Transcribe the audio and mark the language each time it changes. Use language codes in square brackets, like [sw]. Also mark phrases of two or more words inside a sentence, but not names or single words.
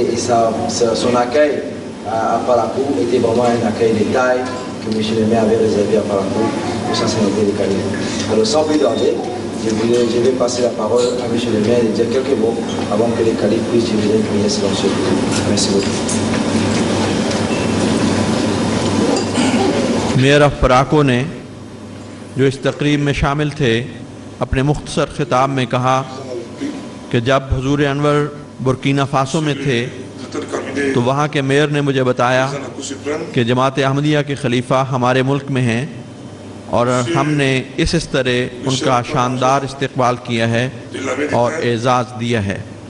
[fr] Et son accueil à Palako était vraiment un accueil de taille que M. le maire avait réservé à Palako pour sa sainteté de calife. Alors sans plus tarder, je vais passer la parole à M. le maire et dire quelques mots avant que les califes puissent diviser une prière silencieuse. Merci beaucoup. [en] mayor of [ur] پراکو نے جو اس تقریب میں شامل تھے اپنے مختصر خطاب میں کہا کہ جب حضور انور برکینا فاسو میں تھے تو وہاں کے میئر نے مجھے بتایا کہ جماعت احمدیہ کے خلیفہ ہمارے ملک میں ہیں اور ہم نے اس طرح ان کا شاندار استقبال کیا ہے اور اعزاز دیا ہے.